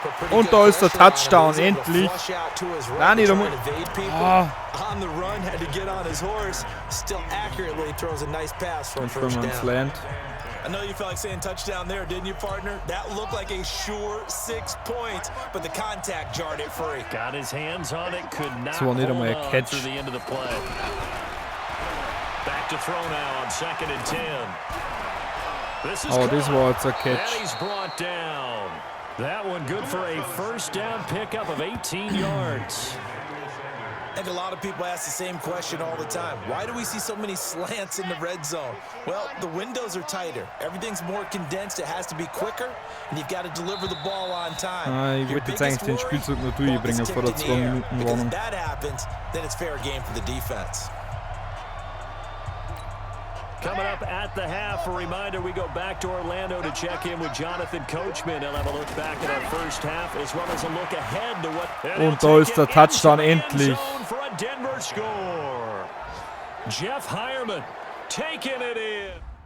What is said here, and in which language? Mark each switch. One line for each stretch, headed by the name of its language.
German: Und da ist der Touchdown, endlich. Nein, da muss...
English: On the run, had to get on his horse. Still accurately throws a nice pass for a first down. I know you felt like saying touchdown there, didn't you, partner? That looked like a sure 6 points, but the contact jarred it free. Got his hands on it, could not hold on through the end of the play. Back to throw now on second and 10. This is this was a catch. And he's brought down. That one good for a first down pickup of 18 yards. I think a lot of people ask the same question all the time. Why do we see so many slants in the red zone? Well, the windows are tighter. Everything's more condensed. It has to be quicker, and you've got to deliver the ball on time.
German: Ich wollte jetzt eigentlich den Spielzug noch durchbringen vor der 2 Minuten Warnung.
English: If that happens, then it's fair game for the defense. Coming up at the half, a reminder, we go back to Orlando to check in with Jonathan Coachman. He'll have a look back at our first half, as well as a look ahead to what...
German: Und da ist der Touchdown endlich.
English: For a Denver score. Jeff Hireman taking it in.